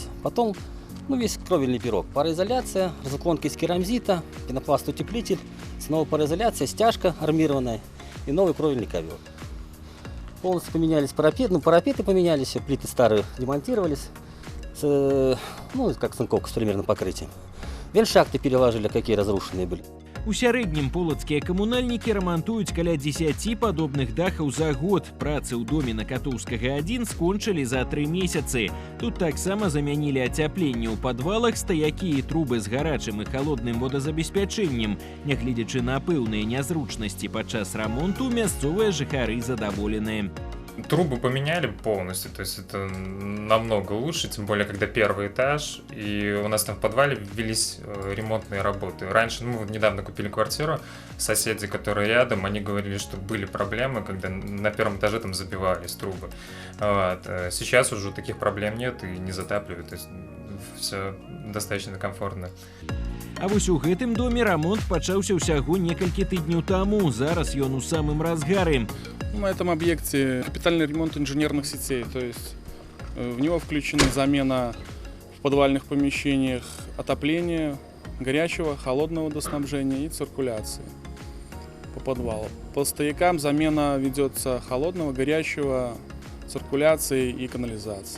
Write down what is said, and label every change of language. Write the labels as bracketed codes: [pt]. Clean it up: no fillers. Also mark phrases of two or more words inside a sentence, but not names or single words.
[ru] Потом весь кровельный пирог, пароизоляция, разуклонка из керамзита, пенопласт-утеплитель, снова пароизоляция, стяжка армированная и новый кровельный ковер. Полностью поменялись парапеты поменялись, все, плиты старые демонтировались, как станковка с примерным покрытием. Вельшахты переложили, какие разрушенные были. [be] У сярэднім полацкія камунальнікі рамантуюць каля 10 падобных дахаў за год. Працы ў доме на Катоўскага 1 скончылі за 3 месяцы. Тут таксама замянілі ацяпленне ў падвалах, стаякі і трубы з гарачым і халодным водазабеспячэннем. Нягледзячы на пэўныя нязручнасці падчас рамонту, мясцовыя жыхары задаволены. [ru] Трубы поменяли полностью, то есть это намного лучше, тем более, когда первый этаж, и у нас там в подвале велись ремонтные работы. Раньше, недавно купили квартиру, соседи, которые рядом, они говорили, что были проблемы, когда на первом этаже там забивались трубы. Сейчас уже таких проблем нет и не затапливают, то есть все достаточно комфортно. [be] А вось у гэтым доме рамонт пачаўся ўсяго некалькі тыдняў таму. Зараз ён у самым разгары. [ru] На этом объекте капитальный ремонт инженерных сетей, то есть в него включена замена в подвальных помещениях отопления, горячего, холодного водоснабжения и циркуляции по подвалу. По стоякам замена ведется холодного, горячего, циркуляции и канализации.